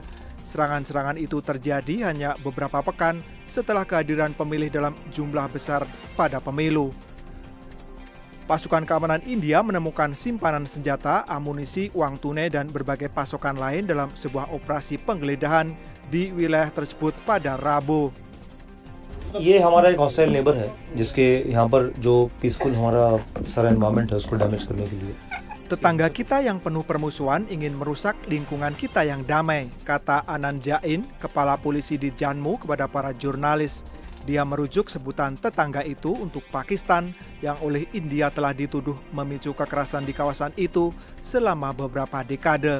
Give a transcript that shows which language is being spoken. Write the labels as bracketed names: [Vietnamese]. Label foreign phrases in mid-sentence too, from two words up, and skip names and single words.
[Indonesian] Serangan-serangan itu terjadi hanya beberapa pekan setelah kehadiran pemilih dalam jumlah besar pada pemilu. Pasukan keamanan India menemukan simpanan senjata, amunisi, uang tunai, dan berbagai pasokan lain dalam sebuah operasi penggeledahan di wilayah tersebut pada Rabu. [Hindi] ये हमारा एक [English] hostile neighbour [Hindi] है जिसके यहाँ पर जो पीसफुल हमारा सारा एनवायरनमेंट है उसको डैमेज करने के लिए. [Indonesian] Tetangga kita yang penuh permusuhan ingin merusak lingkungan kita yang damai, kata Anand Jain, kepala polisi di Jammu kepada para jurnalis. Dia merujuk sebutan tetangga itu untuk Pakistan yang oleh India telah dituduh memicu kekerasan di kawasan itu selama beberapa dekade.